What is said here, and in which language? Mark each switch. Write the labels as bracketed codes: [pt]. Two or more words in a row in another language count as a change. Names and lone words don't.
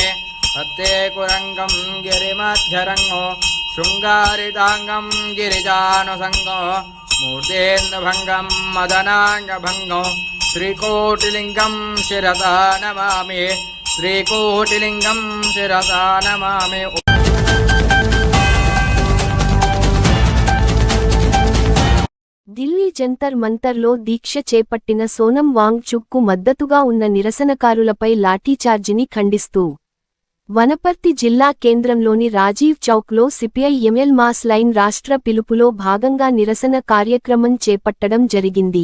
[sa] सत्ये कुरङ्गं गिरिमध्यरङ्गो शृङ्गारिताङ्गं गिरिजानुसङ्गो मूर्तेन्दुभङ्गं मदनाङ्गभङ्गो श्रीकोटिलिङ्गं शिरसा नमामि. श्रीकोटिलिङ्गं शिरसा नमामि. [te] ఢిల్లీ జంతర్ మంతర్లో దీక్ష చేపట్టిన సోనం వాంగ్ చుక్కు మద్దతుగా ఉన్న నిరసనకారులపై లాఠీచార్జిని ఖండిస్తూ వనపర్తి జిల్లా కేంద్రంలోని రాజీవ్ చౌక్లో సిపిఐ ఎంఎల్ మాస్ లైన్ రాష్ట్ర పిలుపులో భాగంగా నిరసన కార్యక్రమం చేపట్టడం జరిగింది.